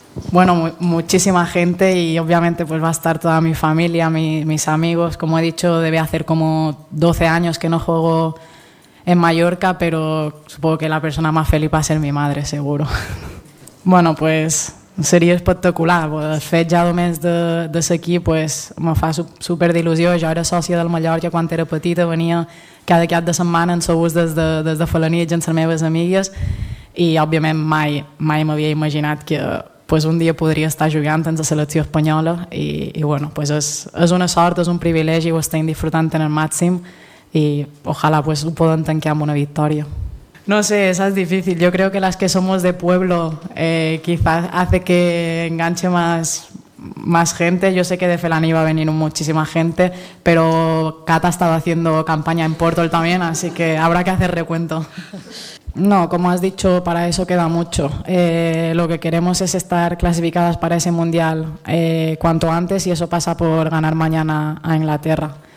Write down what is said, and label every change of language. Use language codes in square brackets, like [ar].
[es] Bueno, muchísima gente y obviamente pues va a estar toda mi familia, mis amigos. Como he dicho, debe hacer como 12 años que no juego en Mallorca, pero supongo que la persona más feliz va a ser mi madre, seguro. Bueno, pues sería espectacular. [ca] El fet ja només de ser aquí pues, me fa super d'il·lusió. Jo era sòcia del Mallorca quan era petita, venia cada cap de setmana en sou des de Felanitx amb les meves amigues i, òbviament, mai m'havia imaginat que pues, un dia podria estar jugant en la selecció espanyola i bueno, pues és una sort, és un privilegi, ho estem disfrutant en el màxim i ojalà pues, ho podem tancar amb una victòria. [es] No sé, esa es difícil. Yo creo que las que somos de pueblo quizás hace que enganche más gente. Yo sé que de Felaní va a venir muchísima gente, pero Cata ha estado haciendo campaña en Portol también, así que habrá que hacer recuento. No, como has dicho, para eso queda mucho. Lo que queremos es estar clasificadas para ese Mundial cuanto antes y eso pasa por ganar mañana a Inglaterra.